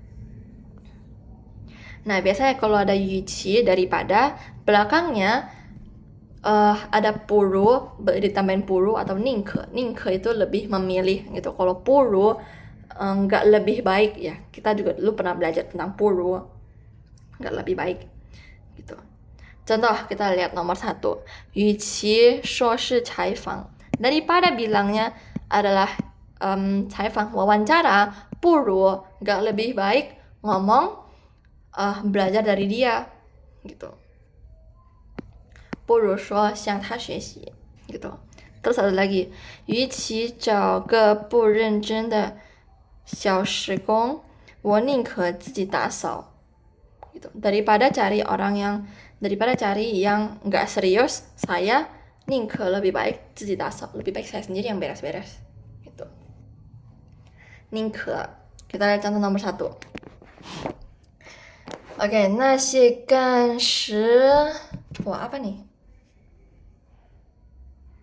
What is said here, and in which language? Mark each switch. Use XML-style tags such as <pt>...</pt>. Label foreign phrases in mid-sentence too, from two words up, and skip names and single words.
<id>Nah, biasanya kalau ada 语气 daripada, belakangnya ada puru, ditambahin puru atau ningke. Ningke itu lebih memilih gitu. Kalau puru nggak lebih baik ya. Kita juga dulu pernah belajar tentang puru. Nggak lebih baik gitu. Contoh kita lihat nomor 1.</id> <zh>与其说是采访,</zh> <id>daripada bilangnya adalah 采访 wawancara, puru nggak lebih baik ngomong belajar dari dia gitu.</id> <zh>不如说向他学习 gitu.</zh> <id>Terus ada lagi,</id> <zh>与其找个不认真的小时工, 我宁可自己打扫 gitu.</zh> <id>Daripada cari yang nggak serius, saya 宁可 lebih baik</id> <zh>自己打扫,</zh> <id>lebih baik saya sendiri yang beres-beres gitu.</id> <zh>宁可.</zh> <id>Kita lihat contoh nomor 1. Oke,</id> <zh>那些干时</zh> <id>Wah, apa nih?</id>